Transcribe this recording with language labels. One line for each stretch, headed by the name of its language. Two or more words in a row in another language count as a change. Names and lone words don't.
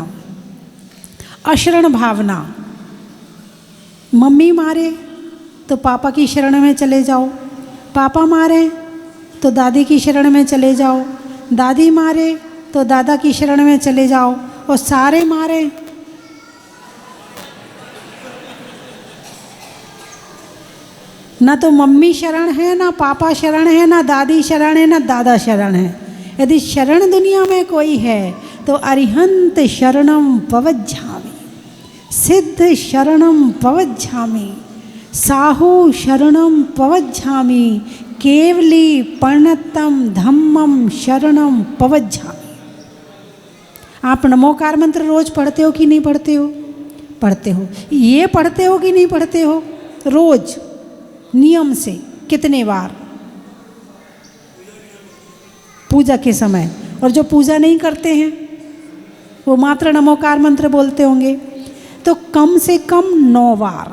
Hindi: अशरण भावना, मम्मी मारे तो पापा की शरण में चले जाओ, पापा मारे तो दादी की शरण में चले जाओ, दादी मारे तो दादा की शरण में चले जाओ, और सारे मारे ना तो मम्मी शरण है, ना पापा शरण है, ना दादी शरण है, ना दादा शरण है। यदि शरण दुनिया में कोई है तो
Prakrit languages: अरिहंत शरणम पवज्झामि, सिद्ध शरणम पवज्झामि, साहू शरणम पवज्झामि, केवली पर्णतम धम्मम शरणम पवज्झामि।
Hindi: आप नमोकार मंत्र रोज पढ़ते हो कि नहीं पढ़ते हो? पढ़ते हो। ये पढ़ते हो कि नहीं पढ़ते हो? रोज नियम से कितने बार? पूजा के समय। और जो पूजा नहीं करते हैं वो मात्र नमोकार मंत्र बोलते होंगे, तो कम से कम 9 बार।